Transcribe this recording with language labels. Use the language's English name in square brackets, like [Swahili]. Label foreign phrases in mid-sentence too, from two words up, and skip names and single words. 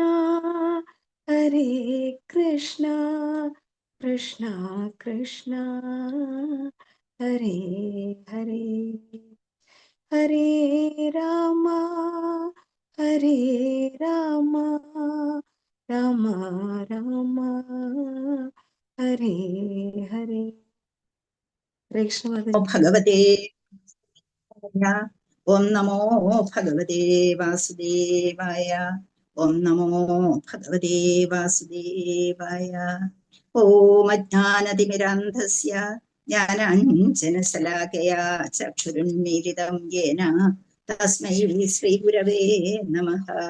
[Sanskrit] हरे कृष्णा कृष्णा कृष्णा हरे हरे हरे रामा हरे रामा रामा रामा हरे हरे कृष्ण भगवते ओं नमो भगवते वासुदेवाय. ओं नमो भगवते वासुदेवाय. ओं अज्ञानतिमिरान्धस्य ज्ञानाञ्जनशलाकया चक्षुरुन्मीलितं येन तस्मै श्रीगुरवे नमः.